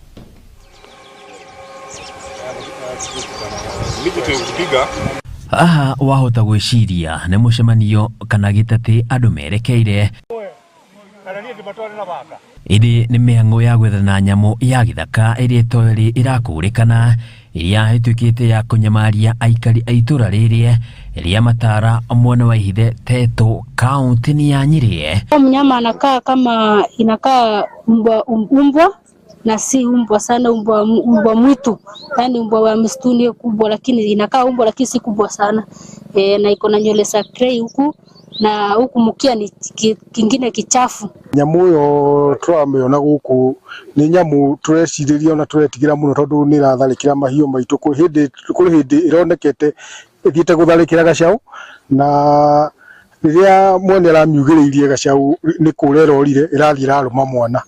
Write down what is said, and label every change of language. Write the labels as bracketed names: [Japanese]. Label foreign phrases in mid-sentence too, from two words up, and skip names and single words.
[Kikuyu] Aha wahota gwĩciria nĩ mũcemanio kana gĩtatĩ andũ merekeire iri ni mĩhang'o ya gwethana nyamũ ya gĩthaka ĩrĩa ĩtorĩ ĩrakũrĩkana iria ĩtuĩkĩte ya kũnyamaria aikari a itũra rĩrĩ rĩa Matara mwena wa Ihithe Teto kaunti ya Nyĩrĩ. [Swahili] Mnyama anakaa kama inakaa umbwa na si umbwa sana, umbwa mwitu, yani umbwa wa msituni kubwa, lakini inakaa umbwa lakini si kubwa sana na iko na nywele za grey huku na huku mukia ni kingine kichafu. [Kikuyu] Nyamu yo turameona guku ni nyamu tureciriria na turetigira muno tondu ni ratharikira mahiu maitu kuri hindi ironekete ithiite gutharikira gacau na riria mwene aramiugiriirie gacau ni kurera orire irathi iraruma mwana.